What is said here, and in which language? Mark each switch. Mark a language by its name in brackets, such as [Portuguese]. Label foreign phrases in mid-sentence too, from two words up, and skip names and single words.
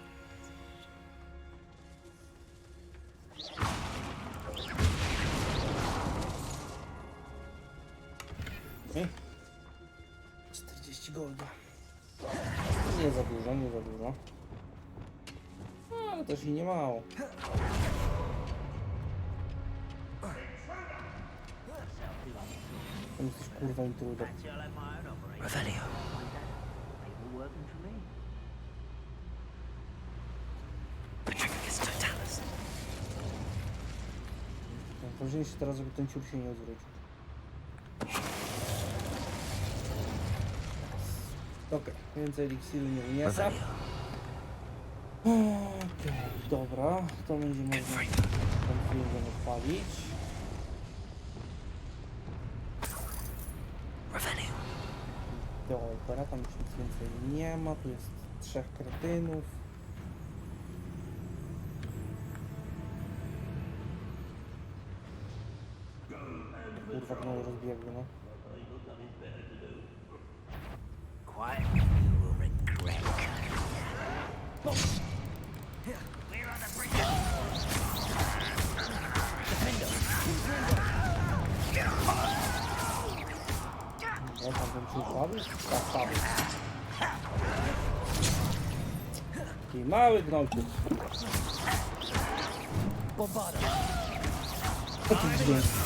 [Polish] Okay. 40 golda. Nie za dużo, nie za dużo. Ale też i nie mało. Tam jesteś kurwa intruder. Revelio. Patricus Totalis. Ważniejsze teraz, żeby ten ciur się nie odwrócił. Okej, więcej eliksiru nie wyniesa. Okej, dobra, to będzie można ten film odpalić. Dobra, tam już nic więcej nie ma, tu jest 3 kretynów. Kurwa, no rozbiegły, no. [English] Quiet, you will regret. [Polish] No. [English] We're on the brink. Defender. [Polish] No, tam ten ciur padł? Tak, padł. Taki mały gnolczyk. Bombada. Taki dźwięk.